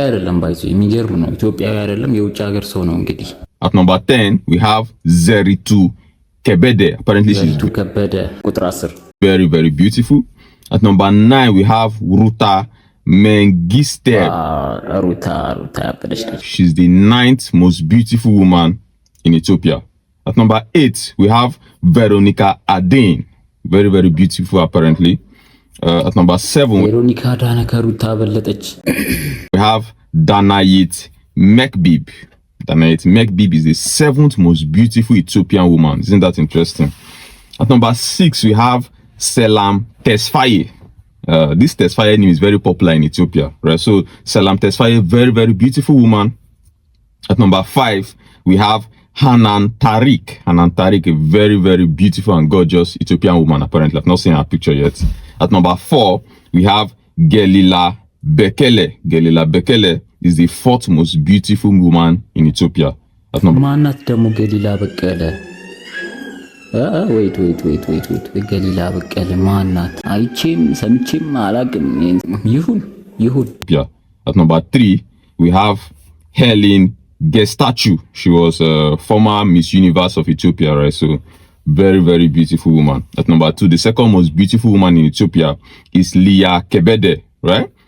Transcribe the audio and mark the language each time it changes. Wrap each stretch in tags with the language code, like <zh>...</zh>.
<am>አይደለም ባይዞ የሚገርም ነው። ኢትዮጵያዊ አይደለም የውጭ ሀገር ሰው ነው እንግዲህ።</am> <en>At number 10, we have Zeritu Kebede. Apparently,</en> <am>Zeritu Kebede, ቁጥር 10.</am> <en>Very, very beautiful. At number 9, we have Ruta Mengistu. Ruta. She's the 9th most beautiful woman in Ethiopia. At number 8, we have Veronica Adane. Very, very beautiful, apparently. At number 7,</en> <am>Veronica Adane ከሩታ በለጠች.</am> <en>We have Danayit Mekbib. Danayit Mekbib is the 7th most beautiful Ethiopian woman. Isn't that interesting? At number 6, we have Selam Tesfaye. This Tesfaye name is very popular in Ethiopia, right? So Selam Tesfaye, very, very beautiful woman. At number 5, we have Hanan Tariq. Hanan Tariq, a very, very beautiful and gorgeous Ethiopian woman, apparently. I've not seen her picture yet. At number 4, we have Gelila Bekele. Gelila Bekele is the 4th most beautiful woman in Ethiopia. At number</en> <am>ማናት ደግሞ ገሊላ በቀለ?</am> <en>wait</en> <am>ገሊላ በቀለ ማናት? አይቼም ሰምቼም አላቅም። ይሁን yeah.</am> <en>At number 3, we have Helen Gestachew. She was a former Miss Universe of Ethiopia, right? So very, very beautiful woman. At number 2, the second most beautiful woman in Ethiopia is Leah Kebede, right?</en>